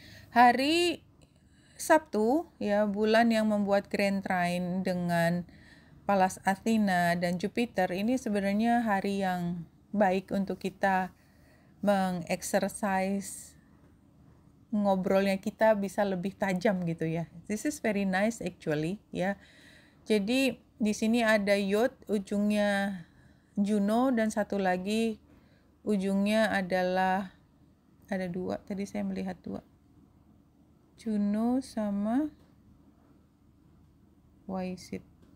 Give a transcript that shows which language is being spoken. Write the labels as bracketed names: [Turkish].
[Indonesian] Hari Sabtu ya, bulan yang membuat Grand Trine dengan Pallas Athena dan Jupiter ini sebenarnya hari yang baik untuk kita mengexercise ngobrolnya, kita bisa lebih tajam gitu ya. [English] This is very nice actually ya. [Indonesian] Jadi di sini ada Yod, ujungnya Juno, dan satu lagi ujungnya adalah ada dua. Tadi saya melihat dua. Juno sama Waisit.